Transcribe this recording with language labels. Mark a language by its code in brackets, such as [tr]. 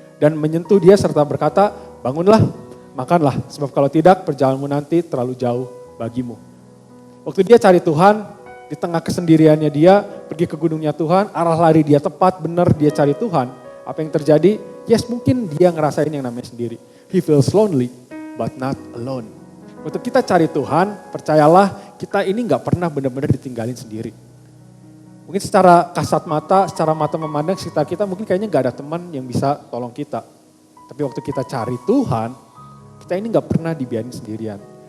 [id] Dan menyentuh dia serta berkata, bangunlah, makanlah. Sebab kalau tidak, perjalananmu nanti terlalu jauh bagimu. Waktu dia cari Tuhan, di tengah kesendiriannya dia, pergi ke gunungnya Tuhan, arah lari dia tepat, benar dia cari Tuhan. Apa yang terjadi? Mungkin dia ngerasain yang namanya sendiri. [en] He feels lonely, but not alone. [id] Waktu kita cari Tuhan, percayalah kita ini gak pernah benar-benar ditinggalin sendiri. Mungkin secara kasat mata, secara mata memandang sekitar kita mungkin kayaknya gak ada teman yang bisa tolong kita. Tapi waktu kita cari Tuhan, kita ini gak pernah dibiarin sendirian.